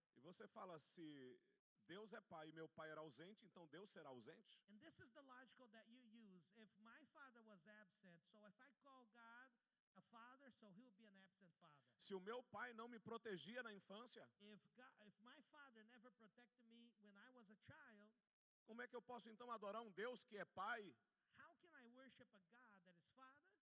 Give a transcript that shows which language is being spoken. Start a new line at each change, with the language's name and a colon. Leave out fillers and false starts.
Portuguese: E você fala, se Deus é pai e meu pai era ausente, então Deus será ausente?
English: And this is the logical that you use. If my father was absent, so if I call God a father, so he will be an absent father.
Portuguese: Se o meu pai não me protegia na infância,
English: If my father never protected me when I was a child,
Portuguese: como é que eu posso então adorar um Deus que é pai
English: how can I worship a God that is father